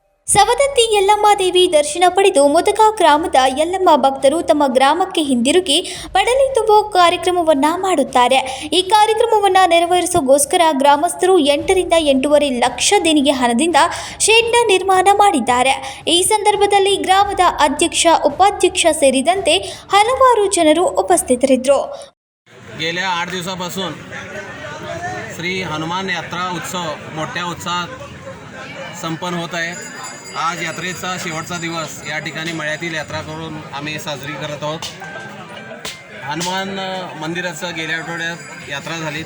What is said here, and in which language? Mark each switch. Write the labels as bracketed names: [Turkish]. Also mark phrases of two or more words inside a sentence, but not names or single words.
[Kannada] ಸವದತ್ತಿ ಯಲ್ಲಮ್ಮ ದೇವಿ ದರ್ಶನ ಪಡೆದು ಮುದಕ ಗ್ರಾಮದ ಯಲ್ಲಮ್ಮ ಭಕ್ತರು ತಮ್ಮ ಗ್ರಾಮಕ್ಕೆ ಹಿಂದಿರುಗಿ ಪಡಲಿ ತುಂಬೋ ಕಾರ್ಯಕ್ರಮವನ್ನ ಮಾಡುತ್ತಾರೆ. ಈ ಕಾರ್ಯಕ್ರಮವನ್ನ ನೆರವೇರಿಸೋಗೋಸ್ಕರ ಗ್ರಾಮಸ್ಥರು 8 ರಿಂದ 8.5 ಲಕ್ಷ ದೇಣಿಗೆ ಹಣದಿಂದ ಶೆಡ್ನ ನಿರ್ಮಾಣ ಮಾಡಿದ್ದಾರೆ. ಈ ಸಂದರ್ಭದಲ್ಲಿ ಗ್ರಾಮದ ಅಧ್ಯಕ್ಷ, उपाध्यक्ष ಸೇರಿದಂತೆ ಹಲವಾರು ಜನರು ಉಪಸ್ಥಿತರಿದ್ದರು. [Marathi] गेल्या 8 दिवसापासून श्री हनुमान यात्रा उत्सव मोठ्या उत्साहात संपन्न होत आहे. आज यात्रेचा शेवटचा दिवस या ठिकाणी मळ्यातील यात्रा करून आम्ही साजरी करत आहोत. हनुमान मंदिराचं गेल्या आठवड्यात यात्रा झाली.